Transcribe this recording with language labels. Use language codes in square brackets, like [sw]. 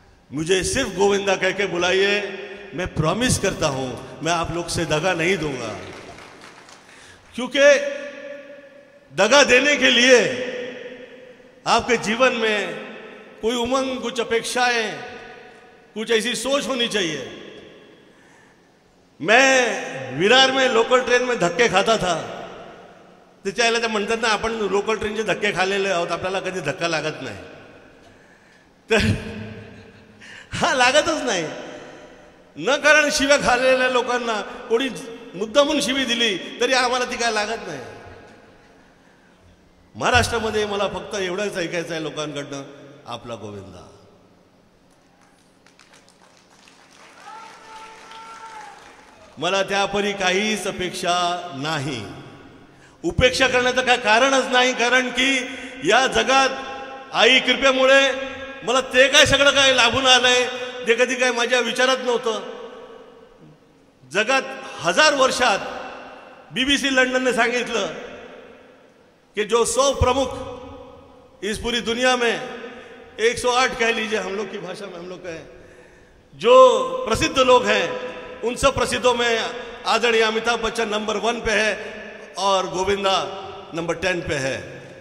[hi] मुझे सिर्फ गोविंदा कह के बुलाइए, मैं प्रॉमिस करता हूं मैं आप लोग से दगा नहीं दूंगा, क्योंकि दगा देने के लिए आपके जीवन में कोई उमंग, कुछ अपेक्षाएं, कुछ ऐसी सोच होनी चाहिए। मैं विरार में लोकल ट्रेन में धक्के खाता था, [mr] त्याच्याला ते म्हणतात ना, आपण लोकल ट्रेनचे धक्के खाल्लेले आहोत, आपल्याला कधी धक्का लागत नाही। तर हा लागतच नाही, न कारण शिव्या खाल्लेल्या लोकांना कोणी मुद्दामून शिवी दिली तरी आम्हाला ती काय लागत नाही। महाराष्ट्रामध्ये मला फक्त एवढंच ऐकायचं आहे लोकांकडनं, आपला गोविंदा। मला त्यापरी काहीच अपेक्षा नाही, उपेक्षा करण्याचं काय कारणच नाही, कारण की या जगात आई कृपेमुळे मला ते काय सगळं काय लाभून आलंय ते कधी काय माझ्या विचारात नव्हतं। जगात 1000 वर्षात BBC लंडन ने सांगितलं कि [hi] जो 100 प्रमुख इस पूरी दुनिया में 108 कह लीजिए, हम लोग की भाषा में हम लोग कहें, जो प्रसिद्ध लोग हैं उन सब प्रसिद्धों में आदरणीय अमिताभ बच्चन नंबर 1 पे है और गोविंदा नंबर 10 पे है।